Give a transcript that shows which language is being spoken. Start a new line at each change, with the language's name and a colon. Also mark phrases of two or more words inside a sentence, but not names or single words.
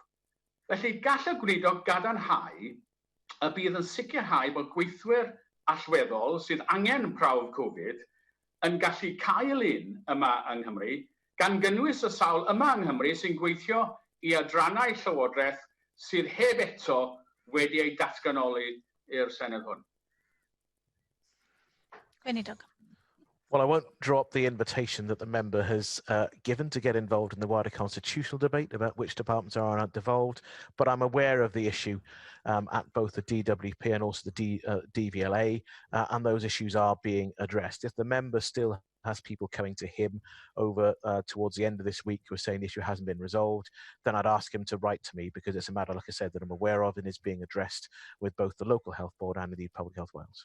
Welsh: Felly gall y gweinidog gadarnhau y bydd yn sicrhau bod gweithwyr allweddol sydd angen prawf Covid yn gallu cael un yma yng Nghymru, gan gynnwys y sawl yma yng Nghymru sy'n gweithio i adrannau Llywodraeth sydd heb eto wedi ei datganoli i'r Senedd hwn. Gweinidog.
English: Well, I won't drop the invitation that the member has given to get involved in the wider constitutional debate about which departments are or aren't devolved, but I'm aware of the issue at both the DWP and also the DVLA, and those issues are being addressed. If the member still has people coming to him over towards the end of this week who are saying the issue hasn't been resolved, then I'd ask him to write to me, because it's a matter, like I said, that I'm aware of and is being addressed with both the local health board and indeed Public Health Wales.